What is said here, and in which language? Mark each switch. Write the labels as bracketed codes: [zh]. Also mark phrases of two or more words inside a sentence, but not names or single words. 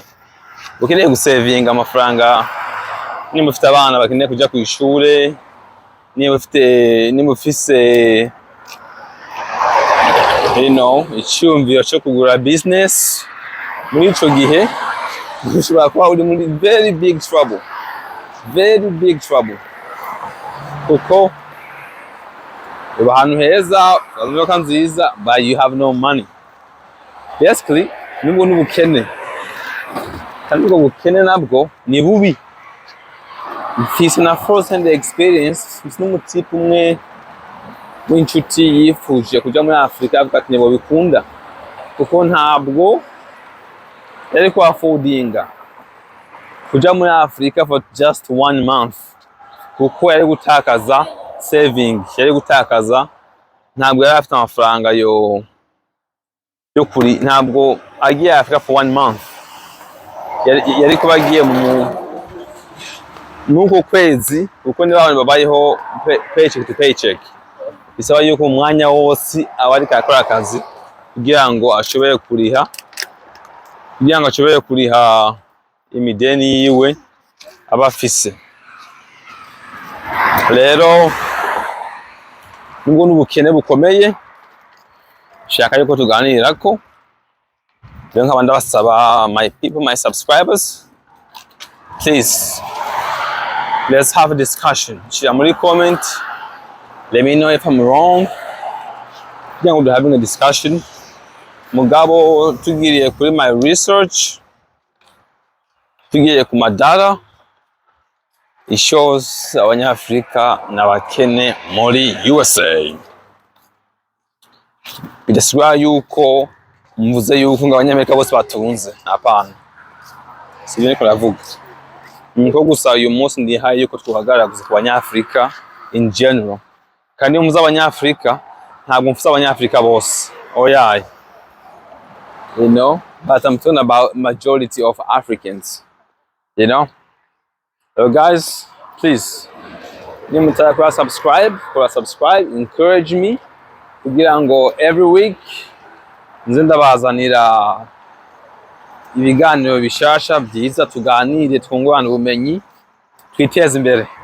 [rn] Ukeneye gusevinga amafaranga, niba ufite abana bakeneye kujya ku ishure, niba ufise icyumviro cyo kugura business, muri ico gihe ushobora kuba uri muri [en] very big trouble, [rn] kuko uba ahantu heza, imodoka nziza, [en] but you have no money. [rn] Basically nubwo n'ubukene, kandi ubwo bukene nabwo ni bubi. Mfise na [en] first hand experience, [rn] mfise n'umutipe umwe w'inshuti yifuje kuja muri Afrika, avuga ati nibo bikunda, kuko ntabwo yari ku affordinga kuja muri Afrika [en] for just 1 month, [rn] kuko yari gutakaza saving, yari gutakaza, ntabwo yari afite amafaranga yo kuri, ntabwo agiye Afrika [en] for 1 month, [rn] yari kuba agiye nuko kwezi kuko niba abantu babayeho [en] paycheck to paycheck [rn] bisaba yuko umwanya wose aba ariko akora akazi kugira ngo ashobore kuriha imideni yiwe aba afise. Rero nubwo n'ubukene bukomeye shaka yuko tuganirako. Rero nkaba ndabasaba [en] my people, my subscribers, please let's have a discussion. [rn] Shira muri comment, [en] let me know if I'm wrong. [rn] Kugira ngo [en] having a discussion. [rn] Mugabo tugiriye kuri [en] my research, [rn] tugiriye ku madara, [en] it shows [rn] abanyafrika n'abakene muri USA. Bidasubira yuko mvuze yuko ngo abanyamerika bose batunze, hapana. Sibyo niko navuga. Niko gusa uyu munsi ndihaye yuko tuhagaragaza ku banyafrika [en] in general. [rn] Kandi umuza abanyafrika ntabwo mfuza abanyafrika bose. Oyaye. [en] You know, but I'm talking about majority of Africans. You know? So guys, please, subscribe, encourage me [rn] kugira ngo [en] every week [rn] nze ndabazanira ibiganiro bishasha byiza, tuganire, twungurane ubumenyi, twiteze imbere.